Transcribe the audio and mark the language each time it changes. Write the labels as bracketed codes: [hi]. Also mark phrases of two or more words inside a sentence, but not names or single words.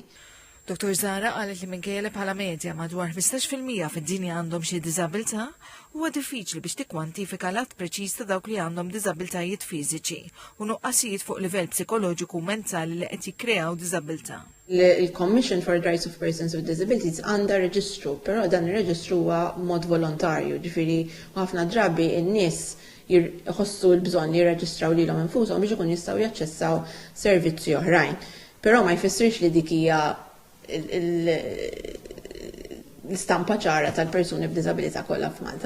[mt] Dr. Zara qalet li minkejja bħala medja madwar 15% fid-dinja għandhom xi diżabilità, huwa diffiċli biex tikkwantifika l-att preċiż ta' dawk li għandhom diżabilitajiet fiżiċi u nuqqasijiet fuq livell psikoloġiku u mentali li qed jikkreaw diżabilità. Il- [en] Commission for the Rights of Persons with Disabilities [mt] għandha reġistru, però dan ir-reġistru huwa mod volontarju, ġifieri ħafna drabi n-nies jħossu l-bżonn li jirreġistraw lilhom infushom biex ikun jistgħu jaċċessaw servizzi oħrajn. Però ma jfissirx li dik hija l-istampa ċara tal-persuni b'diżabilità kollha f'Malta.